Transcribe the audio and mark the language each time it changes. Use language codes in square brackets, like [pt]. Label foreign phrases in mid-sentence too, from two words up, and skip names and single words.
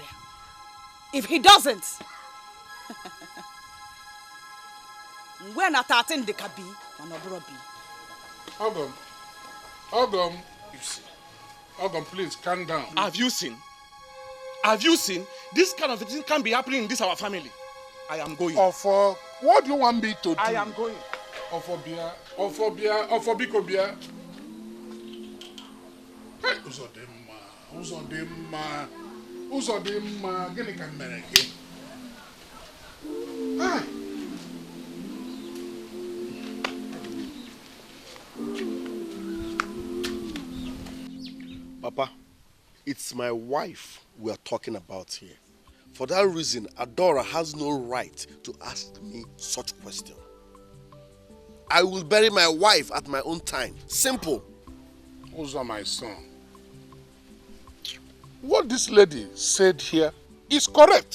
[en] If he doesn't, when I attend the kabi, Ogum, you see. Ogum, please, calm down. Have you seen? Have you seen? This kind of thing can't be happening in this our family. I am going. Ofo, what do you want me to do? I am going. Ofobia, Bikobia. Hey, Uzodimma, [ig] gini ka mere gị? [en] Hey. Papa, it's my wife we are talking about here. For that reason, Adora has no right to ask me such question. I will bury my wife at my own time. Simple. Uzo, my son. What this lady said here is correct.